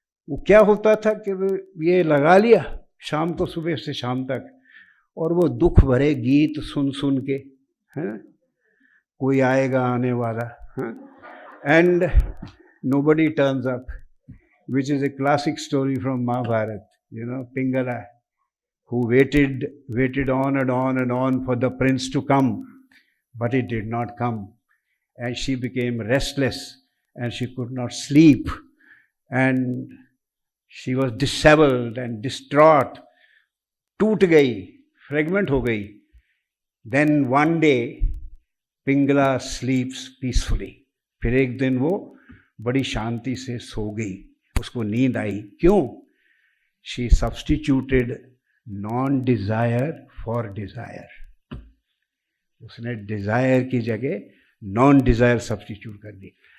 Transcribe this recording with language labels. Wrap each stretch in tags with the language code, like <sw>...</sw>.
<hi>वो क्या होता था कि ये लगा लिया शाम को, सुबह से शाम तक, और वो दुख भरे गीत सुन सुन के, हैं, कोई आएगा आने वाला,</hi> <en>And nobody turns up, which is a classic story from Mahabharata. Pingala, who waited on and on and on for the prince to come, but he did not come, and she became restless and she could not sleep, and she was disheveled and distraught,</en> <hi>टूट गई,</hi> <en>fragment हो गई। Then one day Pingala sleeps peacefully.</en> <hi>फिर एक दिन वो बड़ी शांति से सो गई, उसको नींद आई। क्यों?</hi> <en>She substituted non-desire for desire.</en> <hi>उसने desire की जगह non-desire substitute कर दी।</hi>